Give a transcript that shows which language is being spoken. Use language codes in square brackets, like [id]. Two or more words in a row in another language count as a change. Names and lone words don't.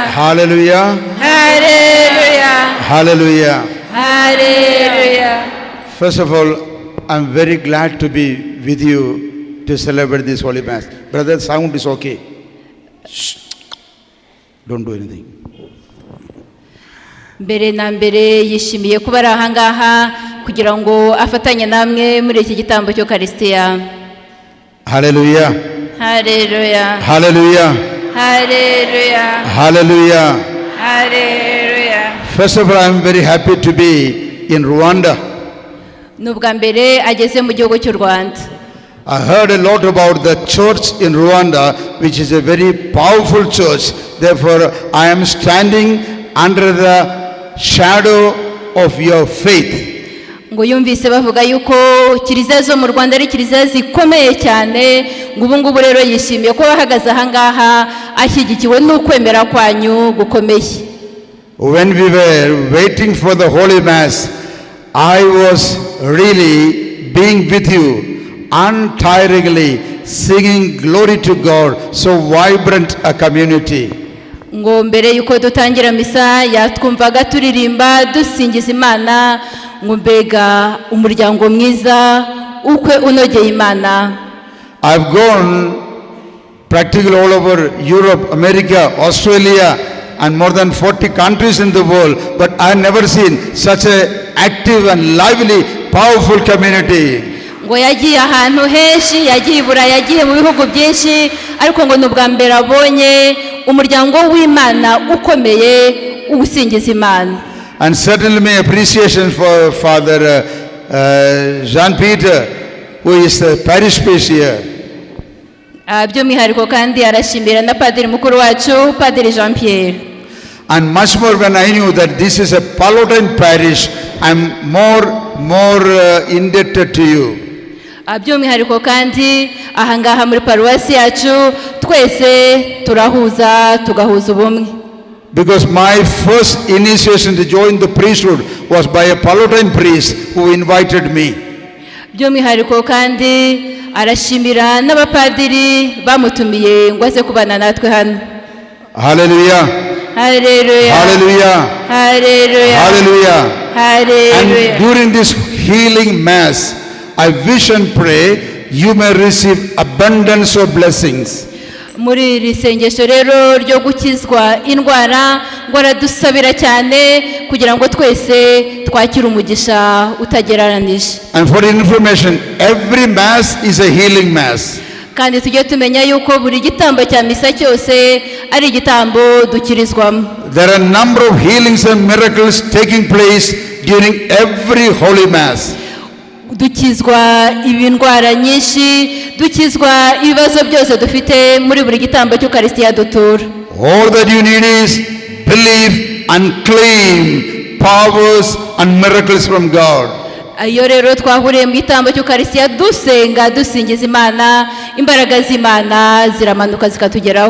[en] Hallelujah. Hallelujah. Hallelujah. Hallelujah. First of all, I'm very glad to be with you to celebrate this Holy Mass. Brother, sound is okay. Shh. Don't do anything. [rw] Mbere na mbere yishimiye kuba ari ahangaha kugira ngo afatanye namwe muri iki gitambo cy'Ukaristiya. [en] Hallelujah. Hallelujah. Hallelujah. Hallelujah. Hallelujah. Hallelujah. First of all, I'm very happy to be in Rwanda. [rw] Nubwa mbere ageze mu gihugu cy'u Rwanda. [en] I heard a lot about the church in Rwanda, which is a very powerful church. Therefore, I am standing under the shadow of your faith. [rw] ngo yumvise bavuga yuko kiliziya zo mu Rwanda ari kiliziya zikomeye cyane, ngo ubu ngubu rero yishimiye ko bahagaze aha ngaha ashyigikiwe n'ukwemera kwanyu gukomeye. [en] When we were waiting for the Holy Mass, I was really being with you, untiringly singing glory to God, so vibrant a community. [rw] ngo mbere yuko dutangira misa yatwumvaga turirimba dusingiza Imana, ngo mbega umuryango mwiza ukwe unogeye Imana. [en] I've gone practically all over Europe, America, Australia, and more than 40 countries in the world, but I've never seen such a active and lively, powerful community. [rw] ngo yagiye ahantu henshi, yagiye i Burayi, yagiye mu bihugu byinshi, ariko ngo n'ubwa mbere abonye umuryango w'Imana ukomeye ugusingiza Imana. [en] And certainly my appreciation for Father Jean-Peter, who is the parish priest here. [rw] by'umwihariko kandi arashimira na padiri mukuru wacu, Padiri Jean Pierre. [en] And much more when I knew that this is a Palatine parish, I'm more indebted to you. [rw] by'umwihariko kandi ahangaha muri paruwasi yacu twese turahuza tugahuza ubumwe. [en] Because my first initiation to join the priesthood was by a Palatine priest who invited me. [rw] by'umwihariko kandi arashimira n'abapadiri bamutumiye ngo aze kubana natwe hano. [en] Hallelujah. [rw] Haleluya. [en] Hallelujah. [rw] Haleluya. [en] Hallelujah. [rw] Haleluya. [en] And during this healing mass, I wish and pray you may receive abundance of blessings. [rw] muri iri sengesho rero ryo gukizwa indwara, ngo aradusabira cyane kugira ngo twese twakire umugisha utagereranije. [en] And for information, every mass is a healing mass. [rw] kandi tujye tumenya yuko buri gitambo cya misa cyose ari igitambo dukirizwamo. [en] There are a number of healings and miracles taking place during every holy mass. [rw] dukizwa indwara nyinshi, dukizwa ibibazo byose dufite muri buri gitambo cy'Ukaristiya dutura. [en] All that you need is believe and claim powers and miracles from God. [rw] iyo rero twahuriye mu gitambo cy'Ukaristiya dusenga dusingiza Imana, imbaraga z'Imana ziramanuka zikatugeraho.